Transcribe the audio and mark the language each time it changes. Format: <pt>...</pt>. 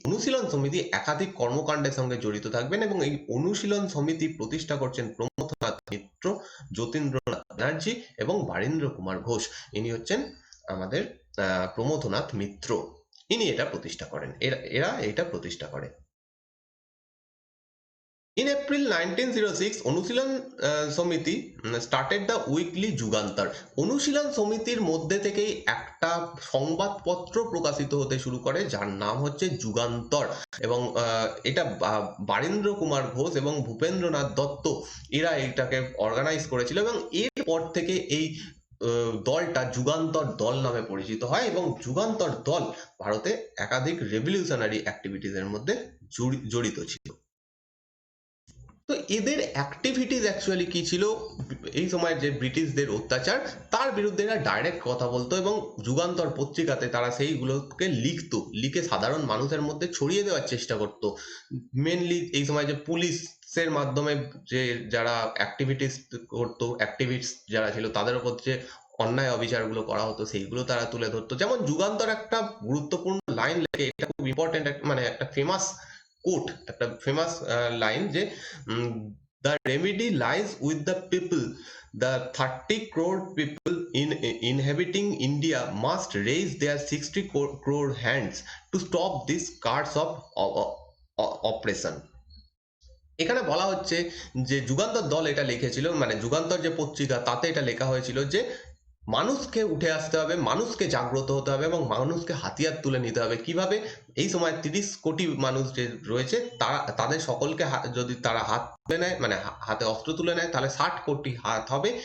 <bn>অনুশীলন সমিতি একাধিক কর্মকাণ্ডের সঙ্গে জড়িত থাকবেন এবং এই অনুশীলন সমিতি প্রতিষ্ঠা করছেন প্রমথনাথ মিত্র, যতীন্দ্রনাথ ব্যানার্জি এবং বারীন্দ্র কুমার ঘোষ। ইনি হচ্ছেন আমাদের প্রমথনাথ মিত্র, ইনি এটা প্রতিষ্ঠা করেন, এরা এটা প্রতিষ্ঠা করে।</bn> <en>In April 1906, Anushilan Samiti started the weekly Jugantar.</en> <bn>অনুশীলন সমিতির মধ্যে থেকেই একটা সংবাদপত্র প্রকাশিত হতে শুরু করে যার নাম হচ্ছে যুগান্তর, এবং এটা বারীন্দ্র কুমার ঘোষ এবং ভূপেন্দ্রনাথ দত্ত এরা এটাকে অর্গানাইজ করেছিল, এবং এরপর থেকে এই দলটা যুগান্তর দল নামে পরিচিত হয়, এবং যুগান্তর দল ভারতে একাধিক রেভলিউশনারি অ্যাক্টিভিটিজের মধ্যে জড়িত ছিল। তো এদের অ্যাক্টিভিটিস অ্যাকচুয়ালি কি ছিল, এই সময় যে ব্রিটিশদের অত্যাচার তার বিরুদ্ধে এরা ডাইরেক্ট কথা বলতো, এবং যুগান্তর পত্রিকাতে তারা সেইগুলোকে লিখে সাধারণ মানুষের মধ্যে ছড়িয়ে দেওয়ার চেষ্টা করত। মেনলি এই সময় যে পুলিশের মাধ্যমে যে যারা অ্যাক্টিভিটিস করতো, অ্যাক্টিভিস্ট যারা ছিল তাদের উপর যে অন্যায় অবিচারগুলো করা হতো সেইগুলো তারা তুলে ধরতো। যেমন যুগান্তর একটা গুরুত্বপূর্ণ লাইন লেখে, এটা খুব ইম্পর্টেন্ট, মানে একটা ফেমাস কোট, একটা ফেমাস লাইন যে</bn> <en>the remedy lies with the people. The 30 crore people inhabiting India must raise their 60 crore hands to stop this curse of oppression.</en> <bn>এখানে বলা হচ্ছে যে যুগান্তর দল এটা লিখেছিল, মানে যুগান্তর যে পত্রিকা তাতে এটা লেখা হয়েছিল যে মানুষকে উঠে আসতে হবে, মানুষকে জাগ্রত হতে হবে এবং মানুষকে হাতিয়ার তুলে নিতে হবে। কিভাবে? এই সময় 30 কোটি মানুষ যে রয়েছে তাদের সকলকে যদি তারা হাত তুলে নেয়, মানে হাতে অস্ত্র তুলে নেয়, তাহলে 60 কোটি হাত হবে।</bn>